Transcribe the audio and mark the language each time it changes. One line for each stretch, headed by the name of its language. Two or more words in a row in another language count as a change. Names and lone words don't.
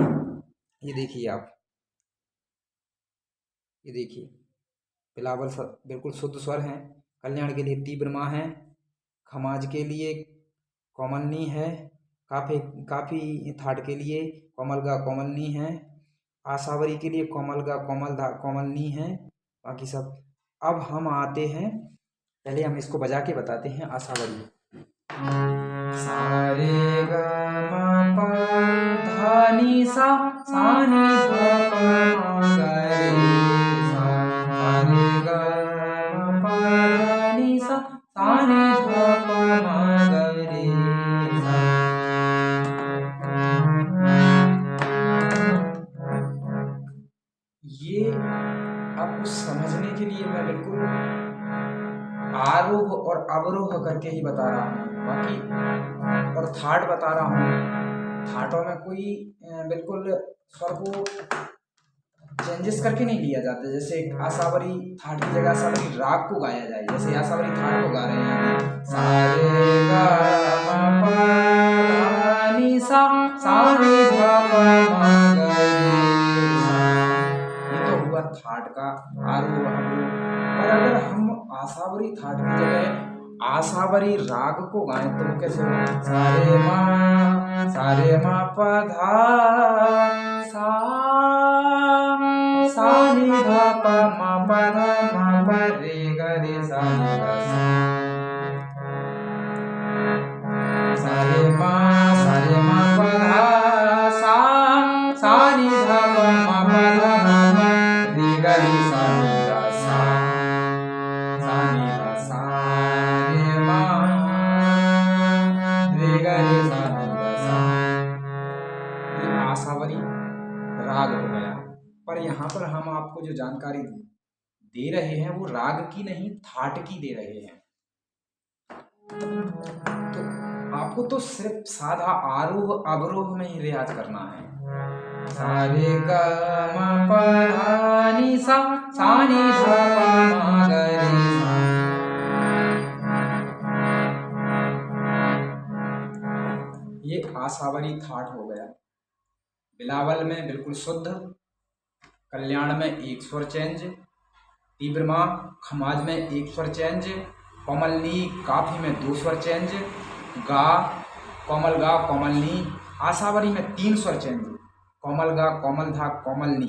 Hindi: ये देखिए आप, ये देखिए बिलावल बिल्कुल शुद्ध स्वर हैं, कल्याण के लिए तीव्र माँ है, खमाज के लिए कोमल नी है, काफी थाट के लिए कोमल गा कोमल नी है, आशावरी के लिए कोमल गा कोमल धा कोमल नी है, बाकी सब। अब हम आते हैं, पहले हम इसको बजा के बताते हैं आशावरी। सा रे गा मा पा धा नी सा, सा नी धा पा मा गा रे सा, सा रे गा मा पा धा नी सा, सा नी धा पा मा गा रे सा। ये आपको समझने के लिए मैं बिल्कुल आरोह और अवरोह करके ही बता रहा हूँ, बाकी और थाट बता रहा हूँ। थाटों में कोई बिल्कुल स्वर को चेंजेस करके नहीं लिया जाता। जैसे आशावरी थाट की जगह आशावरी राग को गाया जाए, जैसे आशावरी थाट को गा रहे हैं, सा रे गा मा पा धा नी सा, सा नी धा पा मा गा रे सा। ये तो हुआ आसावरी थाट की जगह आसावरी राग को गाएं तो वो कैसे होगा? सारे मा प धा सा सा नी धा प मा प धा मा प रे ग रे सा नी धा सा। सारे मा प धा सा सा नी धा प मा प धा मा प रे ग रे सा नी धा सा सा नी धा सा रे मा रे ग रे सा नी धा सा। ये आसावरी राग हो गया। पर यहाँ पर हम आपको जो जानकारी दे रहे हैं वो राग की नहीं थाट की दे रहे हैं। तो आपको तो सिर्फ साधा आरोह अवरोह में ही रियाज करना है। सारे ग म प धा नी सा सा नी धा प मा ग रे सा। ये आसावरी थाट हो गया। बिलावल में बिल्कुल शुद्ध, कल्याण में एक स्वर चेंज, तीव्र माँ खमाज में एक स्वर चेंज, कोमलनी काफी में 2 स्वर चेंज, गा कोमलनी, आसावरी में 3 स्वर चेंज, कोमल गा कोमल धा कोमलनी।